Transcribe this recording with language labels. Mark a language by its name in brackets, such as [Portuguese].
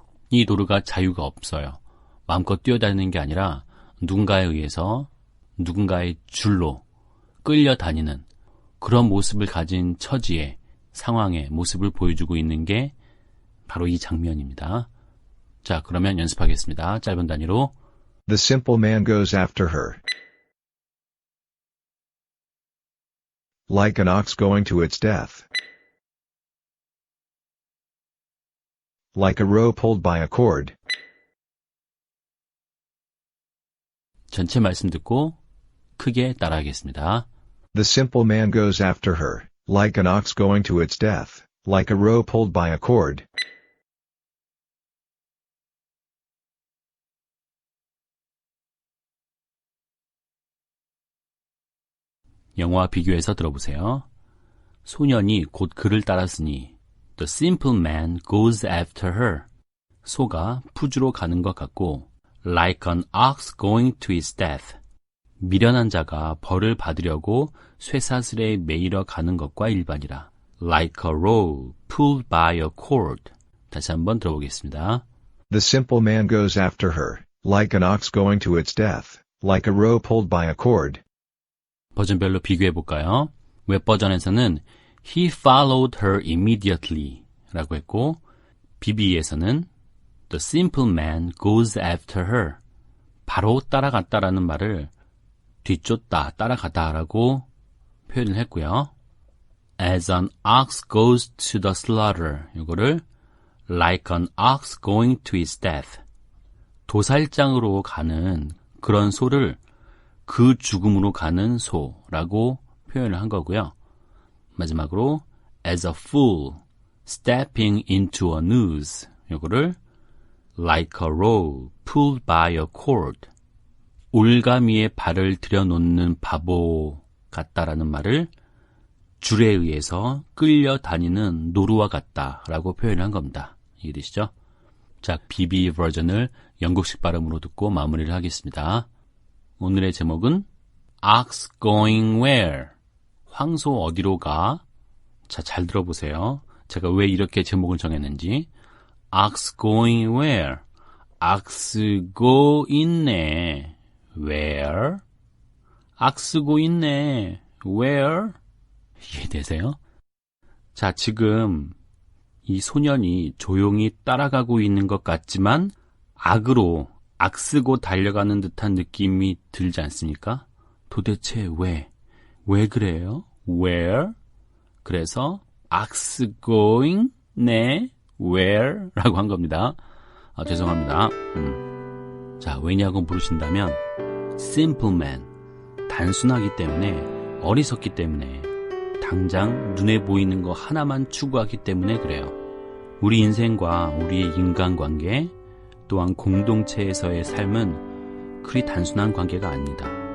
[Korean] 이 노루가 자유가 없어요. 마음껏 뛰어다니는 게 아니라 누군가에 의해서 누군가의 줄로 끌려다니는 그런 모습을 가진 처지의 상황의 모습을 보여주고 있는 게 바로 이 장면입니다. 자, 그러면 연습하겠습니다. 짧은 단위로. [English] The simple man goes after her, like an ox going to its death, like a roe pulled by a cord. [Korean] 전체 말씀 듣고 크게 따라하겠습니다. [English] The simple man goes after her, like an ox going to its death, like a roe pulled by a cord. [Korean] 영어와 비교해서 들어보세요. 소년이 곧 그를 따랐으니 [English] The simple man goes after her. [Korean] 소가 푸주로 가는 것 같고 [English] Like an ox going to his death. [Korean] 미련한 자가 벌을 받으려고 쇠사슬에 매이러 가는 것과 일반이라. [English] Like a roe pulled by a cord. [Korean] 다시 한번 들어보겠습니다. [English] The simple man goes after her, like an ox going to its death, like a roe pulled by a cord. [Korean] 버전별로 비교해 볼까요? 웹 버전에서는 [English] He followed her immediately [Korean] 라고 했고 BB에서는 [English] The simple man goes after her. [Korean] 바로 따라갔다라는 말을 뒤쫓다, 따라가다 라고 표현을 했고요. [English] As an ox goes to the slaughter. [Korean] 이거를 [English] like an ox going to his death. [Korean] 도살장으로 가는 그런 소를 그 죽음으로 가는 소라고 표현을 한 거고요. 마지막으로 [English] as a fool stepping into a noose. [Korean] 이거를 [English] like a roe pulled by a cord. [Korean] 올가미에 발을 들여놓는 바보 같다라는 말을 줄에 의해서 끌려다니는 노루와 같다라고 표현한 겁니다. 이해되시죠? 자, BB 버전을 영국식 발음으로 듣고 마무리를 하겠습니다. 오늘의 제목은 [English] Ox going where? [Korean] 황소 어디로 가? 자, 잘 들어보세요. 제가 왜 이렇게 제목을 정했는지. [English] Ox going where? Ox go 있네. Where? Ox go 있네. Where? 이해되세요? [Korean] 자, 지금 이 소년이 조용히 따라가고 있는 것 같지만 악으로 악쓰고 달려가는 듯한 느낌이 들지 않습니까? 도대체 왜 그래요? Where? [English] 그래서 ox going? [Korean] 네, where? 라고 한 겁니다. 죄송합니다. 자, 왜냐고 물으신다면 simple man, 단순하기 때문에, 어리석기 때문에, 당장 눈에 보이는 거 하나만 추구하기 때문에 그래요. 우리 인생과 우리의 인간관계, 또한 공동체에서의 삶은 그리 단순한 관계가 아닙니다.